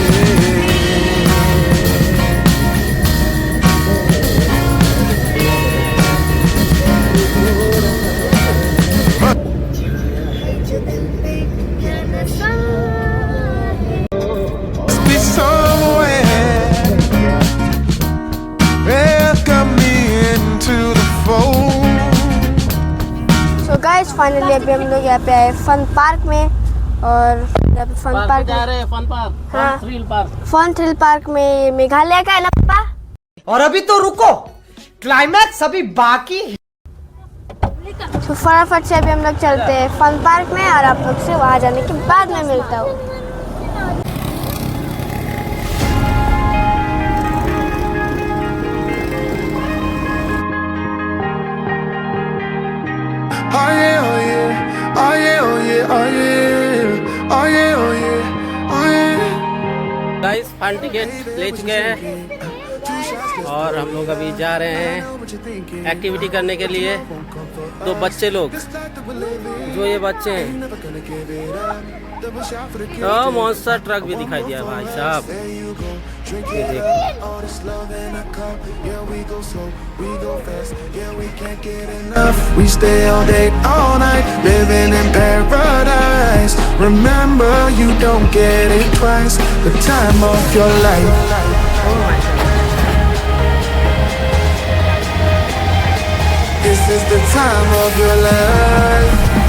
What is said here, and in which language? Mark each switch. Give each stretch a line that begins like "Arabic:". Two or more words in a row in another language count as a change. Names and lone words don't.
English: Be somewhere, welcome me into the fold. So guys,
Hindi: फाइनली अभी हम लोग यहाँ पे आए फन पार्क में, और यहाँ पे फन पार्क पार्क जा रहे हैं, फन पार्क, हाँ। फन थ्रिल पार्क। फन थ्रिल पार्क में मेघालय का है ना पापा? और अभी तो रुको, क्लाइमैक्स अभी बाकी है। तो फटाफट से अभी हम लोग चलते हैं फन पार्क में और आप लोग से वहाँ जाने के बाद में मिलता हूँ।
English: Oh yeah, oh yeah, oh yeah, oh yeah, oh yeah, oh yeah, oh yeah, oh yeah. guys fun ticket
Hindi: ले चुके हैं और हम लोग अभी जा रहे हैं एक्टिविटी करने के लिए। दो बच्चे लोग, जो ये बच्चे हैं, तो
English: monster truck
Hindi: भी दिखाई दिया भाई साहब, ये देखो।
English: We stay all day, all night, living in paradise. Remember, you don't get it twice. The time of your life. This is the time of your life.